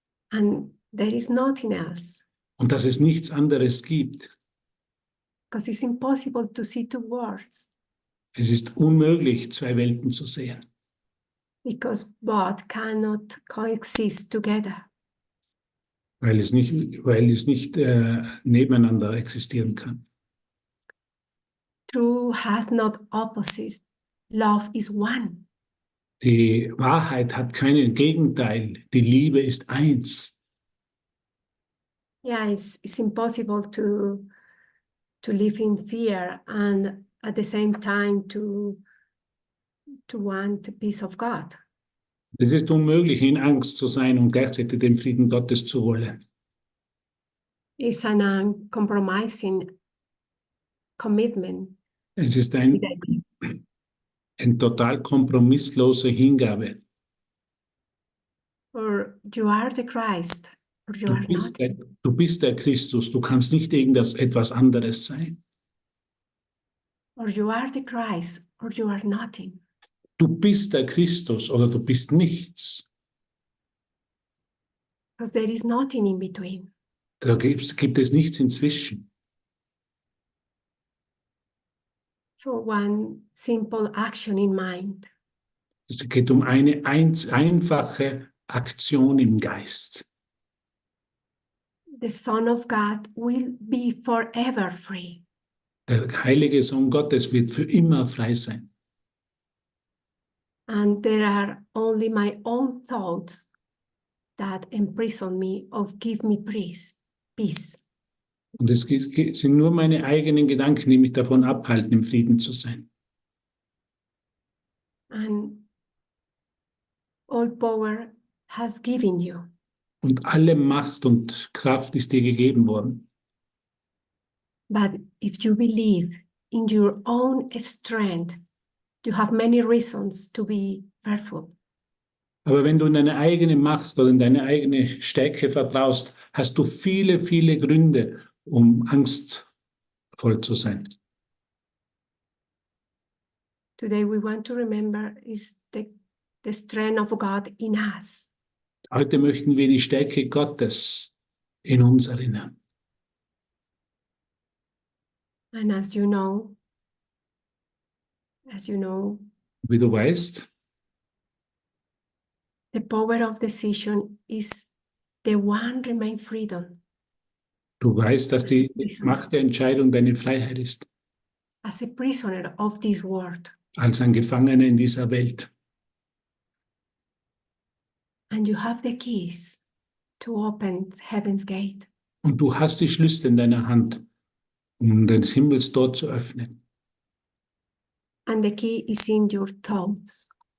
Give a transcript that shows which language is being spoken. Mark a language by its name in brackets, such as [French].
[English] And there is nothing else. [German] Und dass es nichts anderes gibt. [English] Because it's impossible to see two worlds. [German] Es ist unmöglich, zwei Welten zu sehen. [English] Because both cannot coexist together. [German] Weil es nicht nebeneinander existieren kann. [English] Truth has not opposites. Love is one. [German] Die Wahrheit hat kein Gegenteil. Die Liebe ist eins. [English] Yeah, it's impossible to live in fear and at the same time to want the peace of God. [German] Es ist unmöglich, in Angst zu sein und gleichzeitig den Frieden Gottes zu wollen. [English] It's an uncompromising commitment. [German] Es ist ein total kompromisslose Hingabe. [English] Or you are the Christ, or you are not. [German] Du bist der Christus, du kannst nicht etwas anderes sein. [English] Or you are the Christ, or you are nothing. [German] Du bist der Christus oder du bist nichts. [English] Because there is nothing in between. [German] Da gibt es nichts inzwischen. [English] So one simple action in mind. [German] Es geht um eine einfache Aktion im Geist. [English] The Son of God will be forever free. [German] Der heilige Sohn Gottes wird für immer frei sein. [English] And there are only my own thoughts that imprison me or give me peace. [German] Und es sind nur meine eigenen Gedanken, die mich davon abhalten, im Frieden zu sein. [English] And all power has given you. [German] Und alle Macht und Kraft ist dir gegeben worden. [English] But if you believe in your own strength, you have many reasons to be fearful. [German] Aber wenn du in deine eigene Macht oder in deine eigene Stärke vertraust, hast du viele, viele Gründe, um angstvoll zu sein. [English] Today we want to remember is the strength of God in us. [German] Heute möchten wir die Stärke Gottes in uns erinnern. [English] And as you know, [German] Wie du weißt, [English] the power of decision is the one remain freedom. [German] du weißt, dass [English] As a [German] die [English] prisoner, [German] Macht der Entscheidung deine Freiheit ist, [English] as a prisoner of this world. [German] als ein Gefangener in dieser Welt. [English] And you have the keys to open heaven's gate. [German] Und du hast die Schlüssel in deiner Hand, um das Himmelstor zu öffnen. [English] And the key is in your thoughts.